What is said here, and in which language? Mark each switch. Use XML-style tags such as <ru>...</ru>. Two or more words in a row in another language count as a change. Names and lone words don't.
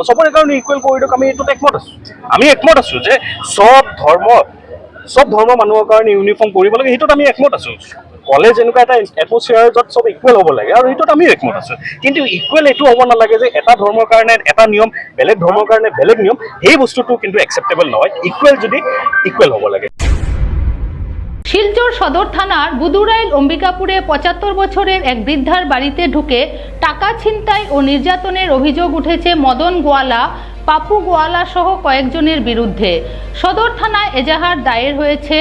<as>চবৰে কাৰণে ইকুৱেল কৰিডক আমি এইটোত একমত আছোঁ। আমি একমত আছোঁ যে চব ধৰ্ম মানুহৰ কাৰণে ইউনিফৰ্ম কৰিব লাগে, সেইটোত আমি একমত আছোঁ। কলেজ এনেকুৱা এটা এটমস্ফিয়াৰ য'ত চব ইকুৱেল হ'ব লাগে, আৰু সেইটোত আমি একমত আছোঁ। কিন্তু ইকুৱেল এইটো হ'ব নালাগে যে এটা ধৰ্মৰ কাৰণে এটা নিয়ম, বেলেগ ধৰ্মৰ কাৰণে বেলেগ নিয়ম, সেই বস্তুটো কিন্তু একচেপ্টেবল নহয়। ইকুৱেল যদি ইকুৱেল হ'ব লাগে।</as> <bn>শিলচর সদর থানার বুদুরাইল অম্বিকাপুরে ৭৫ বছরের এক বৃদ্ধার বাড়িতে ঢুকে টাকা ছিনতাই ও নির্যাতনের অভিযোগ উঠেছে মদন গোয়ালা, পাপু গোয়ালা সহ কয়েকজনের বিরুদ্ধে। সদর থানায় এজাহার দায়ের হয়েছে।</bn>